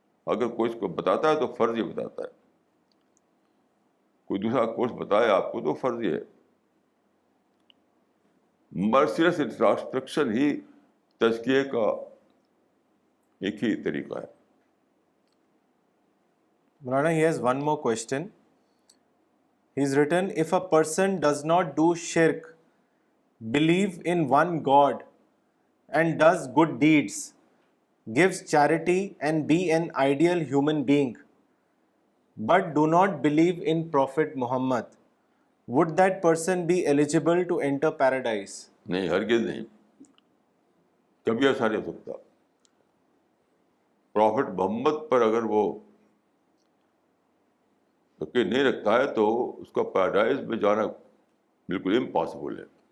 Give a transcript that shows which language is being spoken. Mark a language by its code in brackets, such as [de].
[ur] اگر کوئی اس کو بتاتا ہے تو فرضی بتاتا ہے، کوئی دوسرا کورس بتائے آپ کو تو فرضی ہے. مرسیلیس انٹراسپیکشن ہی تزکیے کا ایک ہی طریقہ ہے. [en] Mulana, he has one more question. He's written, if a person does not do shirk, believe in one God, and does good deeds, gives charity, and be an ideal human being, but do not believe in Prophet Muhammad, would that person be eligible to enter paradise? [ur] نہیں، ہرگز نہیں، کبھی ایسا نہیں ہو سکتا. Profit محمد پر اگر وہ یقین نہیں رکھتا ہے تو اس کا پیراڈائز میں جانا بالکل امپاسبل ہے.